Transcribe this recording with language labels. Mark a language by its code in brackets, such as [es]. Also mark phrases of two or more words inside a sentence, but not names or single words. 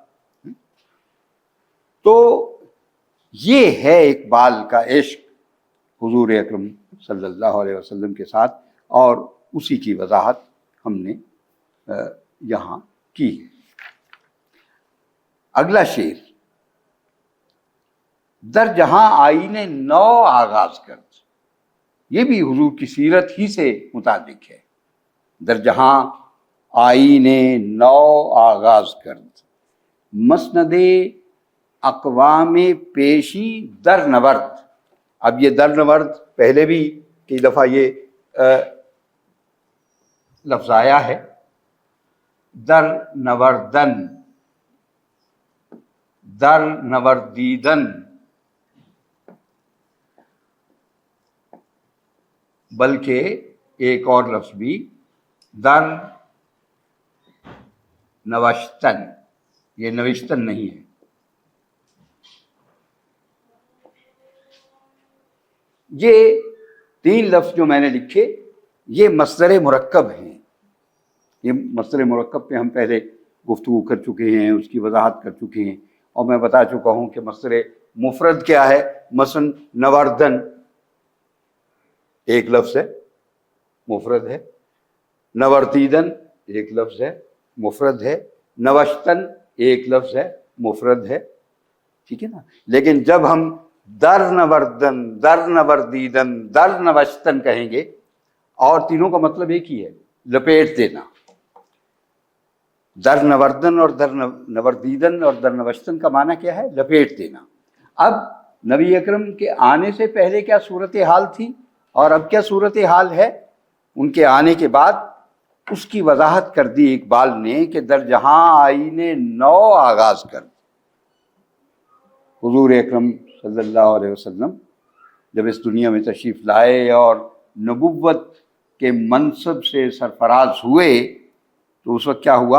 [ur] تو یہ ہے اقبال کا عشق حضور اکرم [ar] صلی اللہ علیہ وسلم [ur] کے ساتھ، اور اسی کی وضاحت ہم نے یہاں کی ہے۔ اگلا شعر، [fa] در جہاں آئین نو آغاز کرد، [ur] یہ بھی حضور کی سیرت ہی سے متعلق ہے۔ [fa] در جہاں آئین نو آغاز کرد، مسند اقوام پیشی در نورد۔ [ur] اب یہ [fa] در نورد [ur] پہلے بھی کئی دفعہ یہ لفظ آیا ہے، [fa] در نوردن، در نوردیدن، [ur] بلکہ ایک اور لفظ بھی [fa] در نوشتن، [ur] یہ نوشتن نہیں ہے۔ یہ تین لفظ جو میں نے لکھے یہ مصدر مرکب ہیں۔ یہ مصدر مرکب پہ ہم پہلے گفتگو کر چکے ہیں، اس کی وضاحت کر چکے ہیں، اور میں بتا چکا ہوں کہ مصدر مفرد کیا ہے۔ مثلا نوردن ایک لفظ ہے، مفرد ہے۔ نوردیدن ایک لفظ ہے، مفرد ہے۔ نوشتن ایک لفظ ہے، مفرد ہے، ٹھیک ہے نا۔ لیکن جب ہم [fa] در نوردن، در نوردیدن، در نوشتن [ur] کہیں گے، اور تینوں کا مطلب ایک ہی ہے، لپیٹ دینا۔ [fa] در نوردن [ur] اور [fa] در نوردیدن [ur] اور [fa] در نوشتن [ur] کا معنی کیا ہے؟ لپیٹ دینا۔ اب نبی اکرم کے آنے سے پہلے کیا صورتحال تھی اور اب کیا صورتحال ہے، ان کے آنے کے بعد اس کی وضاحت کر دی اقبال نے کہ [fa] در جہاں آئین نو آغاز کر۔ [ur] حضور اکرم [ar] صلی اللہ علیہ وسلم [ur] جب اس دنیا میں تشریف لائے اور نبوت کے منصب سے سرفراز ہوئے تو اس وقت کیا ہوا؟